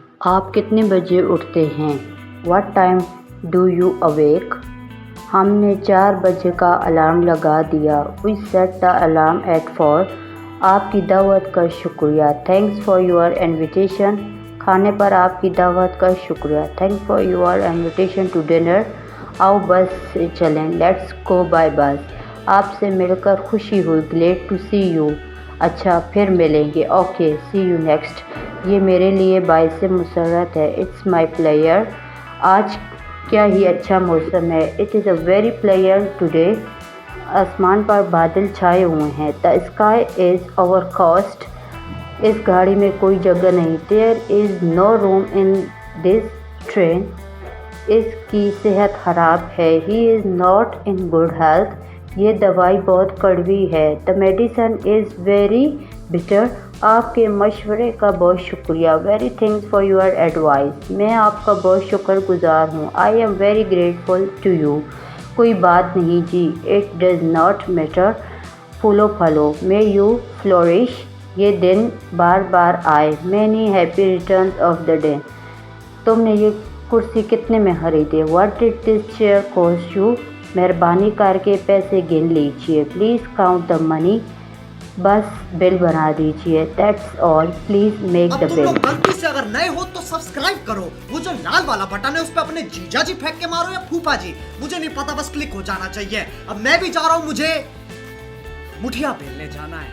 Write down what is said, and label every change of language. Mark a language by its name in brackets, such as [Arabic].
[Urdu] آپ کتنے بجے اٹھتے ہیں. [English] What time do you awake. [Urdu] ہم نے 4 بجے کا الارم لگا دیا. [English] We set the alarm at 4. [Urdu] آپ کی دعوت کا شکریہ. [English] Thanks for your invitation. [Urdu] کھانے پر آپ کی دعوت کا شکریہ. [English] Thanks for your invitation to dinner. [Urdu] آؤ بس سے چلیں. [English] Let's go by bus. [Urdu] آپ سے مل کر خوشی ہوئی. [English] Glad to see you. [Urdu] اچھا پھر ملیں گے. [English] Okay, see you next. [Urdu] یہ میرے لیے باعث مسرت ہے. [English] It's my pleasure. [Urdu] آج کیا ہی اچھا موسم ہے. [English] It is a very pleasure today. [Urdu] آسمان پر بادل چھائے ہوئے ہیں. [English] The sky is overcast. [Urdu] اس گاڑی میں کوئی جگہ نہیں. [English] There is no room in this train. [Urdu] اس کی صحت خراب ہے. [English] He is not in good health. [Urdu] یہ دوائی بہت کڑوی ہے. [English] The medicine is very bitter. [Urdu] آپ کے مشورے کا بہت شکریہ. [English] Very thanks for your advice. [Urdu] میں آپ کا بہت شکر گزار ہوں. [English] I am very grateful to you. [Urdu] کوئی بات نہیں جی. [English] It does not matter. [Urdu] پھولو پھلو. [English] May you flourish. [Urdu] یہ دن بار بار آئے. [English] Many happy returns of the day. [Urdu] تم نے یہ کرسی کتنے میں خریدے؟ [English] What did this chair cost you? [Urdu] مہربانی کر کے پیسے گن لیجیے. [English] Please count the money. [Urdu] بس بل بنا دیجیے. [English] That's all. Please make the [Urdu] اب تم [English] bill. [Urdu] لوگ غلطی سے اگر نئے ہو تو سبسکرائب کرو. وہ جو لال والا بٹن ہے اس پہ اپنے جیجا جی پھینک کے مارو یا پھوپا جی، مجھے نہیں پتا، بس کلک ہو جانا چاہیے. اب میں بھی جا رہا ہوں، مجھے مٹھیا بیلنے جانا ہے.